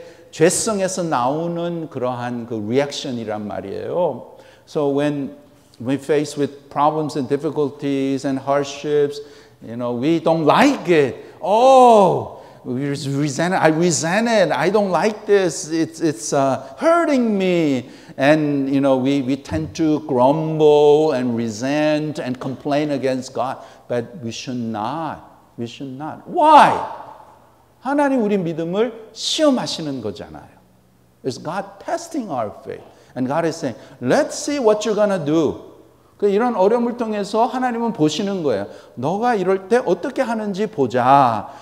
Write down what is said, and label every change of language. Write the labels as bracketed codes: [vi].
[ko] 죄성에서 나오는 그러한 그 리액션이란 말이에요. [en] So when we face with problems and difficulties and hardships, we don't like it. We resent it. I resent it. I don't like this. It's hurting me. And, we tend to grumble and resent and complain against God. But we should not. We should not. Why? [ko] 하나님 우리 믿음을 시험하시는 거잖아요. [en] It's God testing our faith. And God is saying, let's see what you're going to do. [ko] 이런 어려움을 통해서 하나님은 보시는 거예요. 너가 이럴 때 어떻게 하는지 보자.